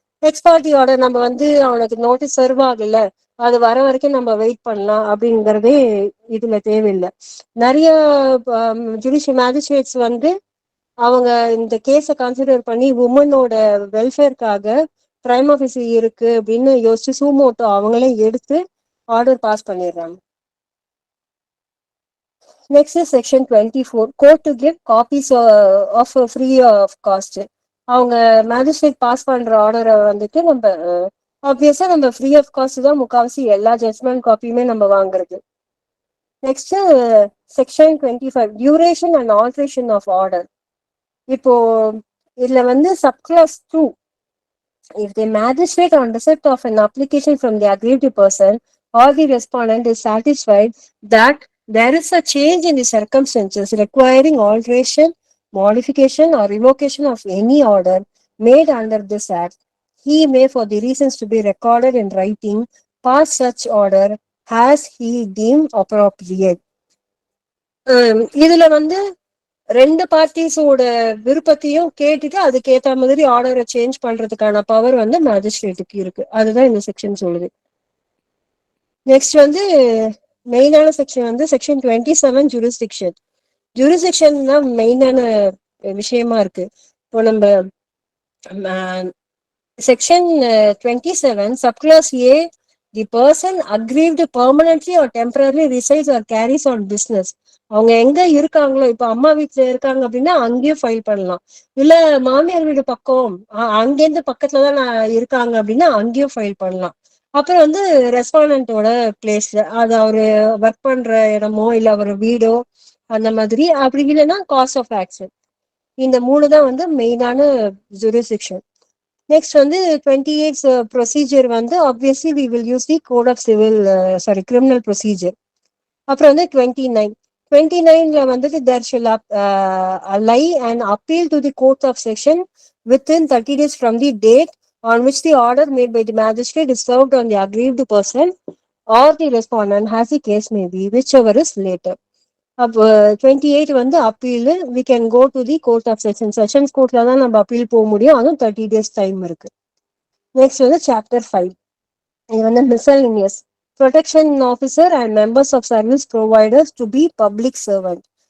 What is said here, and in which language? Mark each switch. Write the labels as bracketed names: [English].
[Tamil] Ex parte order நம்ம வந்து அவனுக்கு நோட்டீஸ் சர்வ் ஆகல, அது வர வரைக்கும் நம்ம வெயிட் பண்ணலாம் அப்படிங்கறதே இதுல தேவையில்லை. நிறைய ஜுடிஷியல் மேஜிஸ்ட்ரேட்ஸ் வந்து அவங்க இந்த கேஸை கன்சிடர் பண்ணி உமனோட வெல்ஃபேருக்காக பிரைம் ஆஃபீஸ் இருக்கு அப்படின்னு யோசிச்சு சூமோட்டோ அவங்களே எடுத்து ஆர்டர் பாஸ் பண்ணிடுறாங்க. [English] Next is section 24 court to give copies of free of cost. [Tamil] அவங்க மேஜிஸ்ட்ரேட் பாஸ் பண்ற ஆர்டரை வந்துட்டு நம்ம ஆப்வியஸா நம்ம ஃப்ரீ ஆஃப் காஸ்ட் தான் முக்காவாசி எல்லா ஜட்மெண்ட் காப்பியுமே நம்ம வாங்குறது. [English] Next section 25 duration and alteration of order. [Tamil] இப்போ இதுல வந்து subclass 2, [English] if the magistrate on receipt of an application from the aggrieved person or the respondent is satisfied that there is a change in the circumstances requiring alteration, modification, or revocation of any order made under this act, he may, for the reasons to be recorded in writing, pass such order as he deemed appropriate. [Tamil] இதுல வந்து ரெண்டு பார்ட்டிஸோட விருப்பத்தையும் கேட்டுட்டு அதுக்கேற்ற மாதிரி ஆர்டரை change பண்றதுக்கான power வந்து மேஜிஸ்ட்ரேட்டுக்கு இருக்கு. அதுதான் இந்த செக்ஷன் சொல்லுது. நெக்ஸ்ட் வந்து மெயினான செக்ஷன் வந்து செக்ஷன் 27 ஜூரிஸ்டிக்ஷன். ஜூரிஸ்டிக்ஷன் தான் மெயினான விஷயமா இருக்கு. [English] இப்போ நம்ம section 27 subclass A, the person aggrieved permanently or temporarily resides or carries on business. [Tamil] அவங்க எங்க இருக்காங்களோ, இப்ப அம்மா வீட்டுல இருக்காங்க அப்படின்னா அங்கேயும் ஃபைல் பண்ணலாம். இல்ல மாமியார் வீடு பக்கம் அங்கேருந்து பக்கத்துலதான் நான் இருக்காங்க அப்படின்னா அங்கேயும் ஃபைல் பண்ணலாம். அப்புறம் வந்து ரெஸ்பாண்டோட பிளேஸ்ல, அது அவரு ஒர்க் பண்ற இடமோ இல்ல அவர் வீடோ அந்த மாதிரி, அப்படி இல்லைன்னா காஸ் ஆஃப் ஆக்ஷன். இந்த 3 தான் வந்து மெயினான ஜூரிஸ்டிக்ஷன். நெக்ஸ்ட் வந்து 28 ப்ரொசீஜர் வந்து [English] Obviously we will use the code of civil criminal procedure. [Tamil] அப்புறம் வந்து 29ல வந்துட்டு [English] There shall lie and appeal to the court of section within 30 days from the date on which the order made by the magistrate is served on the aggrieved person or the respondent, as the case may be, whichever is later. [Tamil] அப்போ 28 வந்து appeal, [English] we can go to the court of [Tamil] sessions கோர்ட்ல தான் நம்ம appeal போக முடியும். அதுவும் 30 days time இருக்கு. Next வந்து சாப்டர் 5, இது வந்து miscellaneous protection officer and members of service providers to be public servant.